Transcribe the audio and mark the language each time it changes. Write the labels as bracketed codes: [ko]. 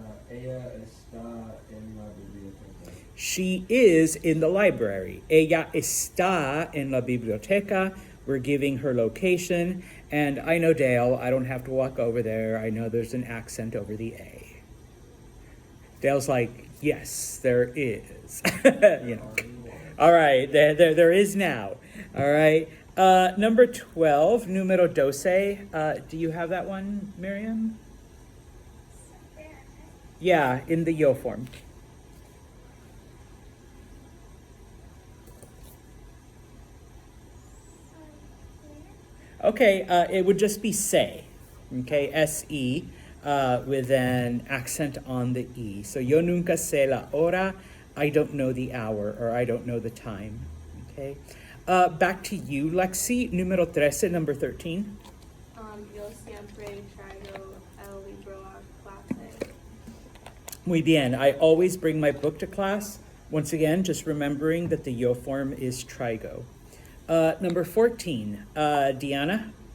[es] Ella está en la biblioteca. [en] She is in the library. [es] Ella está en la biblioteca. [en] We're giving her location. And I know Dale, I don't have to walk over there. I know there's an accent over the A. Dale's like, yes, there is. You know. All right, there is now. All right. Number 12, [es] numero 12. [en] Do you have that one, Miriam? Yeah, in the yo form. Okay, it would just be say, okay, S-E, with an accent on the E. So, [es] yo nunca sé la hora, [en] I don't know the hour, or I don't know the time, okay? Back to you, Lexi, [es] número 13, [en] number 13. [es] Yo siempre traigo el libro a clase. Muy bien, [en] I always bring my book to class. Once again, just remembering that the yo form is trigo. Number 14, Diana.